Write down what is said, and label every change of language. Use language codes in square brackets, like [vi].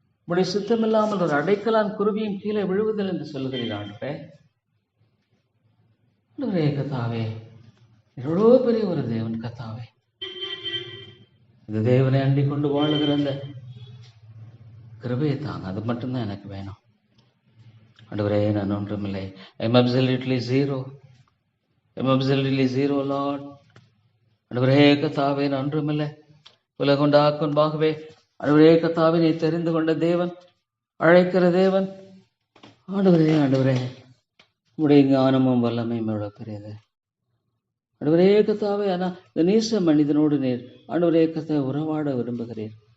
[ta] உடைய சுத்தமில்லாமல் ஒரு அடைக்கலான் குருவியும் கீழே விழுவதில் என்று சொல்லுகிறீர் ஆண்டவரே. ஆண்டவரே கர்த்தாவே, எவ்வளோ பெரிய ஒரு தேவன் கர்த்தாவே. இந்த தேவனை அண்டிக் கொண்டு வாழுகிற அந்த கிருபையை தாங்க, அது மட்டும்தான் எனக்கு வேணும். ஆண்டவரே, நான் ஒன்றுமில்லை. [en] I'm absolutely zero. I'm absolutely zero, Lord. [ta] ஆண்டவரே கர்த்தாவே, நான் ஒன்றுமில்லை. உலகொண்டாக்குன்பாகவே ஆண்டவரே கர்த்தாவே, நீ தெரிந்து கொண்ட தேவன், அழைக்கிற தேவன். ஆண்டவரே ஆண்டவரே, உடைய ஞானமும் வல்லமையும் எவ்வளவு பெரியது. ஆண்டவரே கர்த்தாவே, ஆனால் இந்த நீச மனிதனோடு நீர் ஆண்டவரே கர்த்தாவே உறவாட விரும்புகிறீர்.